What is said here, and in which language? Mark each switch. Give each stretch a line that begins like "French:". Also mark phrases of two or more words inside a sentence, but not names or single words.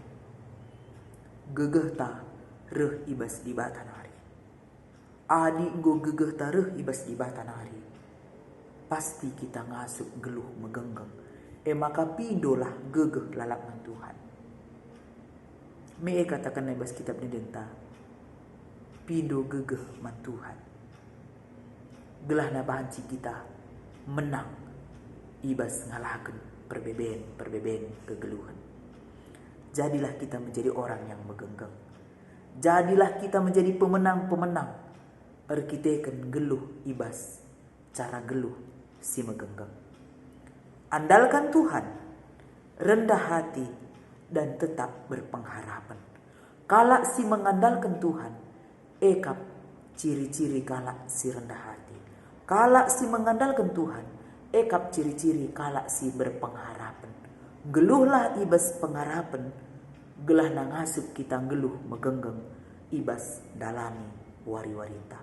Batak Karo: gegeh ta reh ibas di bata nari adi nggo gegeh ta reh ibas di bata nari pasti kita ngasuk geluh megenggeng maka pindolah gegeh lalakman Tuhan. Me katakan nebas kitab ni denta. Pindo gegeh man Tuhan. Gelah na banci kita menang ibas ngalaken perbeben kegeluhan.
Indonesian: Jadilah kita menjadi
Batak Karo: orang yang megenggeng.
Indonesian: Jadilah kita menjadi pemenang-pemenang.
Batak Karo: Erkiteken geluh ibas cara geluh si megenggeng.
Indonesian: Andalkan Tuhan, rendah hati, dan tetap berpengharapan. Kalak si mengandalkan Tuhan,
Batak Karo: ekap ciri-ciri kalak si rendah hati.
Indonesian: Kalak si mengandalkan Tuhan,
Batak Karo: ekap ciri-ciri kalak si berpengharapan. Geluhlah ibas pengharapan, gelah nangasup kita geluh megenggeng, ibas dalami wari-warita.